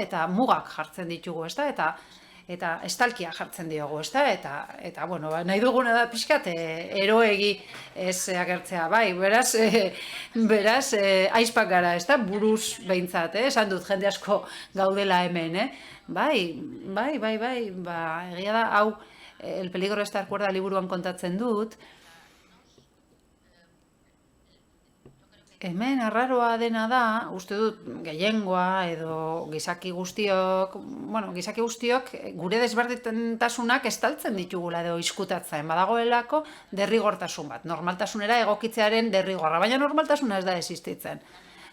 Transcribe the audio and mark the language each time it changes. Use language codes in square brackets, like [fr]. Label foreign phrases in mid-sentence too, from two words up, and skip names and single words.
[eu] Eta mugak jartzen ditugu, ezta? Eta estalkia jartzen diogu, ezta? Eta bueno, nahi duguna da pixkat eroegi ez agertzea, bai, beraz, aizpak gara, ezta? Buruz behintzat, esan dut jende asko gaudela hemen, Bai, egia da, hau, El peligro de estar cuerda liburuan kontatzen dut, hemen arraroa dena da, uste dut gehiengoa edo gizaki guztiok gure desberdintasunak estaltzen ditugula edo izkutatzen, badagoelako derrigortasun bat, normaltasunera egokitzearen derrigorra, baina normaltasuna ez da existitzen.